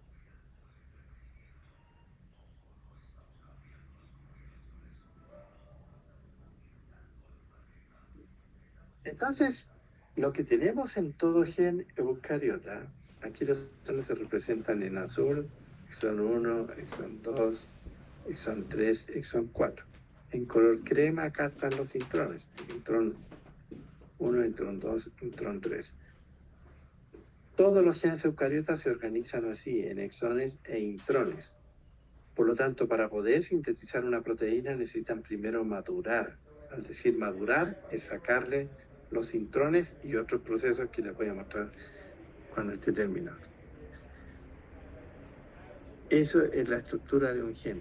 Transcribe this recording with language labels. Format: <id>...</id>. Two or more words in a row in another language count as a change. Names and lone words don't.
<es>Entonces, lo que tenemos en todo gen eucariota, aquí los exones se representan en azul, exón 1, exón 2, exón 3, exón 4. En color crema acá están los intrones, intrón 1, intrón 2, intrón 3. Todos los genes eucariotas se organizan así, en exones e intrones. Por lo tanto, para poder sintetizar una proteína necesitan primero madurar. Al decir madurar, es sacarle los intrones y otros procesos que les voy a mostrar cuando esté terminado. Eso es la estructura de un gen.</es>